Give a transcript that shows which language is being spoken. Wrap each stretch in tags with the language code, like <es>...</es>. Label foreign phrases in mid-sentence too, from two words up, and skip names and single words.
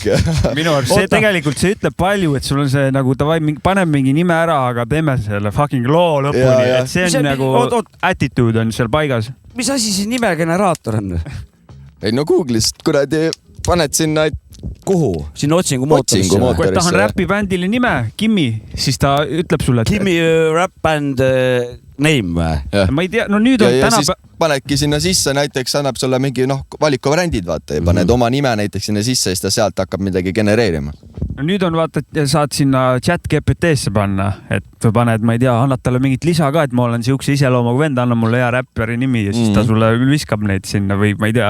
<et>Minu arust see tegelikult see ütleb palju, et sul on see nagu paneb mingi nime ära, aga teeme selle fucking loo lõpuni. Et see on nagu attitude on seal paigas. Mis asi siis nimegeneraator on? Ei no Google'ist kuradi paned sinna... Kuhu? Sinna otsingumootorisse. Kui tahan räpibändile nime, Kimi, siis ta ütleb sulle, et... Kimi</et> <en>rap band name</en> <et>või? Ma ei tea, no nüüd on täna... Siis panedki sinna sisse, näiteks annab sulle mingi valikuvariandid, vaata, ja paned oma nime näiteks sinna sisse, siis ta sealt hakkab midagi genereerima. No nüüd on vaata, et saad sinna chat GPT-sse panna, et paned, ma ei tea, annad talle mingit lisa ka, et ma olen siukse iseloomuga vend, anna mulle hea räpperi nimi ja siis ta sulle viskab neid sinna või ma ei tea.</et>